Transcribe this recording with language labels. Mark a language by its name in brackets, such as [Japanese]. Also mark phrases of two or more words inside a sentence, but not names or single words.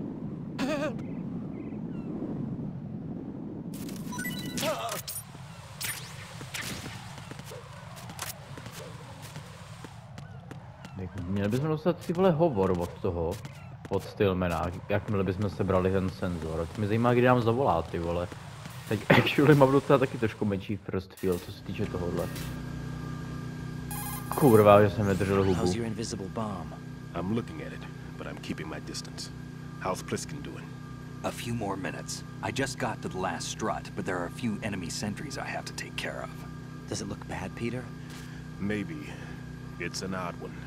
[Czech] Měli bychom dostat ty vole hovor od Stillmana, jakmile bychom sebrali ten senzor. Mě zajímá, kdy nám zavolá, ty vole. Teď actually mám docela taky trošku menší [English] first feel, [Czech] co se týče tohohle. Kurva, že jsem nedržel hubu. [English] How's your invisible bomb? I'm looking at it, but I'm keeping my distance. How's Pliskin doing? A few more minutes. I just got to the last strut, but there are a few enemy sentries I have to take care of. Does it look bad, Peter? Maybe. It's an odd one.